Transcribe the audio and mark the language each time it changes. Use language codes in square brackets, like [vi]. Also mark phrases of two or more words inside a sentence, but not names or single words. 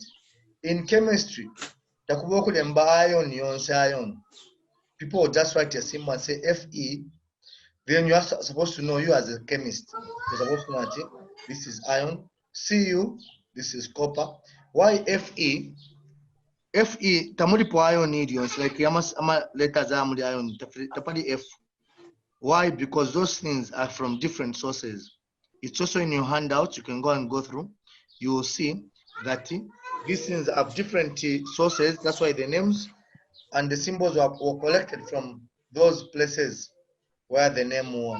[en] In chemistry, ion. People will just write a symbol and say Fe. Then you are supposed to know, you as a chemist, you're supposed to know that this is ion. Cu, this is copper. Why Fe? [bem] Fe tamuli po [en] ion ions like [bem] ama letters amuli ion tapali F. [en] Why? Because those things are from different sources. It's also in your handout. You can go and go through. You will see that these things have different sources. That's why the names and the symbols were collected from those places where the name was.